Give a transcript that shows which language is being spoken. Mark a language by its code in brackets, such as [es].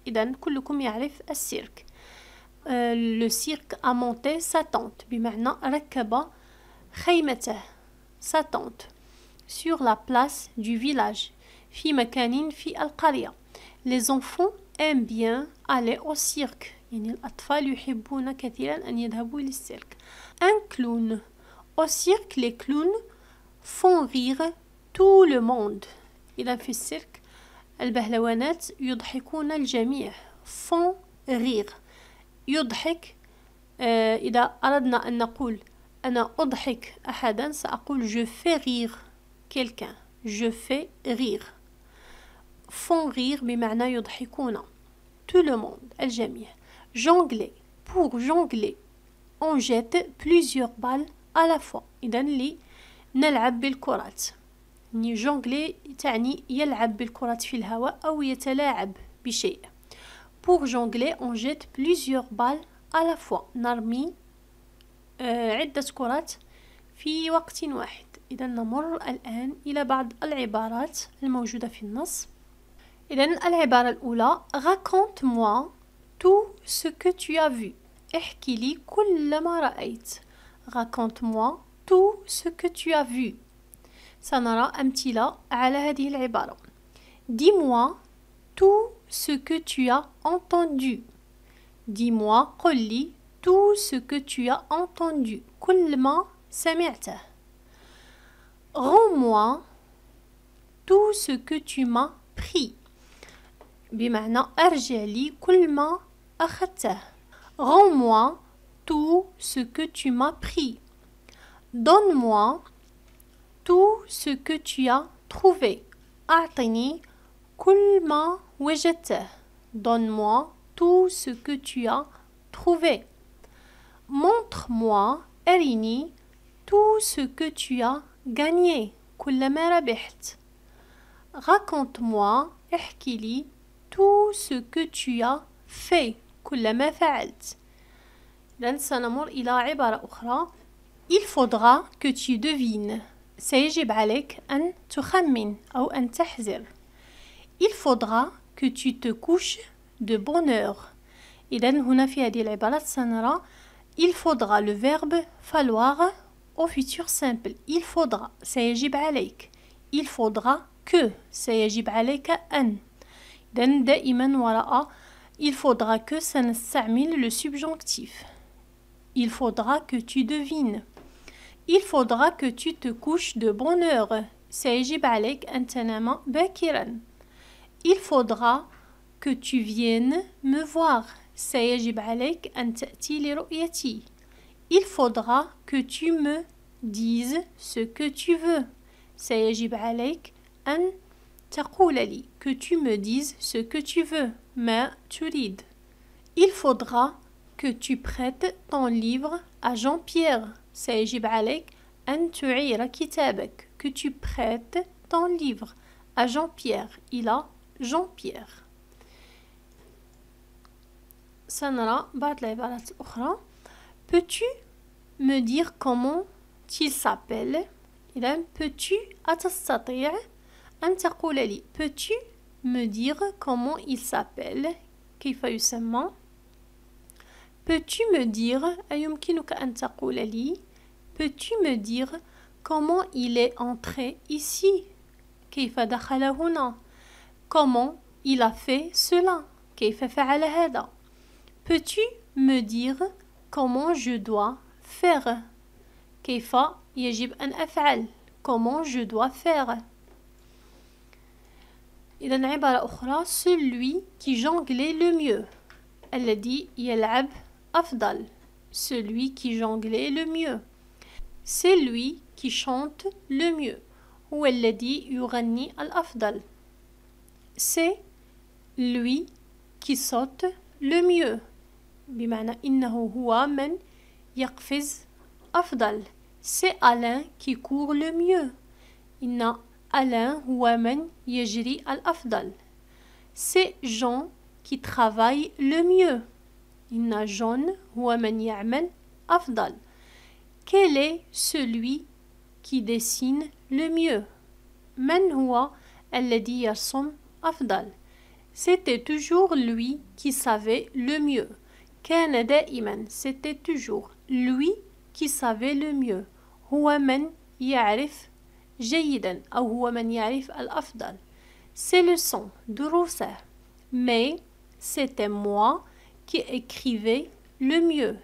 [ar] إذن كلكم يعرف السيرك. [fr] Le cirque a monté sa tente [ar] بمعنى ركب خيمته [fr] sa tente sur la place du village [ar] في مكان في القرية. [fr] Les enfants aiment bien aller au cirque. [ar] يعني الأطفال يحبون كثيرا أن يذهبوا للسيرك. [fr] Un clown. Au cirque, les clowns font rire tout le monde. [ar] إذا في السيرك البهلوانات يضحكون الجميع. [fr] font rire. [ar] يضحك. إذا أردنا أن نقول أنا أضحك أحدا سأقول [fr] je fais rire quelqu'un. Je fais rire. font rire [ar] بمعنى يضحكون. [fr] Tout le monde, [ar] الجميع. [fr] Jongler. Pour jongler, on jette plusieurs balles à la fois. [ar] إذن نلعب بالكرات. يعني jongler تعني يلعب بالكرات في الهواء أو يتلاعب بشيء. [fr] Pour jongler, on jette plusieurs balles à la fois. [ar] نرمي عدة كرات في وقت واحد. إذا نمر الآن إلى بعض العبارات الموجودة في النص. إذا العبارة الأولى [fr] raconte-moi tout ce que tu as vu. [ar] احكي لي كل ما رأيت. [fr] raconte-moi tout ce que tu as vu. [ar] سنرى أمثلة على هذه العبارة. [fr] dis-moi tout ce que tu as entendu. dis-moi [ar] قل لي [fr] tout ce que tu as entendu. [ar] كل ما سمعته. [fr] rends-moi tout ce que tu m'as pris. [ar] بمعنى أرجع لي كل ما أخذته. [fr] rends-moi tout ce que tu m'as pris. donne-moi tout ce que tu as trouvé. [ar] أعطني كل ما وجدته. [fr] donne-moi tout ce que tu as trouvé. montre-moi [ar] أرني [fr] tout ce que tu as gagné. [ar] كل ما ربحت. [fr] raconte-moi [ar] احكي لي [fr] tout ce que tu as fait. [ar] كل ما فعلت. إذن سنمر إلى عبارة أخرى. [fr] il faudra que tu devines. [ar] سيجب عليك أن تخمن أو أن تحذر. [fr] il faudra que tu te couches de bonne heure. [ar] إذن هنا في هذه العبارات سنرى [fr] il faudra le verbe falloir au futur simple. il faudra [ar] سيجب عليك. [fr] il faudra que [ar] سيجب عليك أن. إذن دائما وراء [fr] il faudra que [ar] سنستعمل [fr] le subjonctif. il faudra que tu devines. il faudra que tu te couches de bonne heure. [ar] سيجب عليك أن تنام باكرا. [fr] il faudra que tu viennes me voir. [ar] سيجب عليك أن تأتي لرؤيتي. [fr] il faudra que tu me dises ce que tu veux. [ar] سيجب عليك أن تقول لي [fr] que tu me dises ce que tu veux. [ar] ما تريد. [fr] il faudra que tu prêtes ton livre à Jean-Pierre. [ar] سيجب عليك أن تعير كتابك. [fr] que tu prêtes ton livre à Jean-Pierre. [ar] إلى Jean-Pierre. سنرى بعض العبارات الأخرى. [fr] peux-tu me dire comment il s'appelle. إذن peux-tu [ar] أتستطيع أن تقول لي [fr] peux-tu me dire comment il s'appelle. [ar] كيف يسمى. [fr] peux-tu me dire [ar] أيمكنك أن تقول لي [fr] peux-tu me dire comment il est entré ici. [ar] كيف دخل هنا. [fr] comment il a fait cela. [ar] كيف فعل هذا. [fr] peux-tu me dire comment je dois faire. [ar] كيف يجب أن أفعل. [fr] comment je dois faire. [ar] إذن عبارة أخرى [fr] celui qui jonglait le mieux. [ar] الذي يلعب أفضل. [fr] celui qui jonglait le mieux. c'est lui qui chante le mieux. [ar] هو الذي يغني الأفضل. [fr] c'est lui qui saute le mieux. [ar] بمعنى إنه هو من يقفز أفضل. [fr] c'est Alain qui court le mieux. [ar] إن Alain هو من يجري الأفضل. [fr] c'est Jean qui travaille le mieux. [ar] إن جون هو من يعمل أفضل. [fr] Quel est celui qui dessine le mieux? [ar] من هو الذي يرسم أفضل? [fr] C'était toujours lui qui savait le mieux. [ar] كان دائما [fr] c'était toujours lui qui savait le mieux. [ar] هو من يعرف جيدا أو هو من يعرف الأفضل. [fr] Ces leçons [ar] دروسه. [fr] Mais c'était moi qui écrivais le mieux.